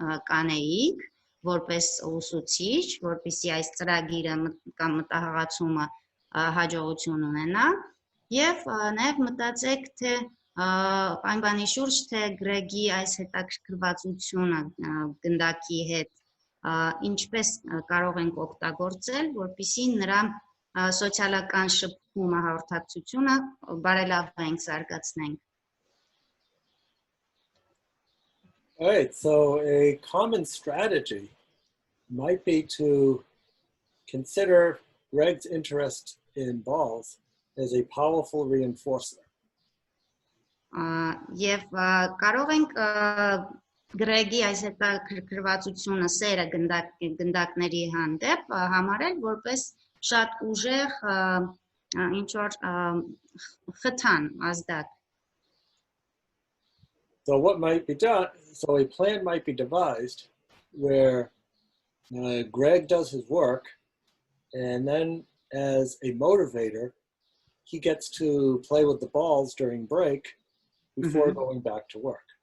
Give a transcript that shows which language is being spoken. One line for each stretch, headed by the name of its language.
Armenian: կանեիք որպես ուսուցիչ, որպեսզի այս ծրագիրը կամ մտահղացումը հաջողություն ունենա, եւ նաեւ մտածեք, թե այն բանի շուրջ, թե Գրեգի այս հետաքրքրվածությունը գնդակի հետ ինչպես կարող ենք օգտագործել, որպեսզի նրա սոցիալական շփումը, հաղորդակցությունը բարելավենք, զարգացնենք։
English: All right, so a common strategy might be to consider Greg's interest in balls as a powerful reinforcer.
Armenian: Եվ կարող ենք Գրեգի այս հետաքրքրվածությունը, սերը գնդակների հանդեպ համարել որպես շատ ուժեղ ինչ որ խթան ազդակ։
English: So what might be done, so a plan might be devised where Greg does his work, and then as a motivator, he gets to play with the balls during break before going back to work.